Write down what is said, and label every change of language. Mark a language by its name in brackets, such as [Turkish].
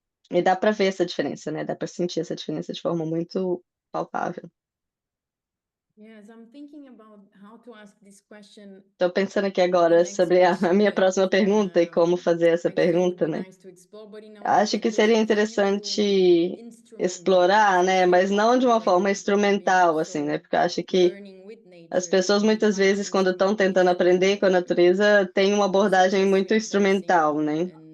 [Portuguese] E dá para ver essa diferença, né? Dá para sentir essa diferença de forma muito palpável. [English] Yes, I'm thinking about how to ask this question. [Portuguese] Estou pensando aqui agora sobre a minha próxima pergunta e como fazer essa pergunta, né? Acho que seria interessante explorar, né? Mas não de uma forma instrumental, assim, né? Porque eu acho que as pessoas muitas vezes, quando estão tentando aprender com a natureza, têm uma abordagem muito instrumental, né?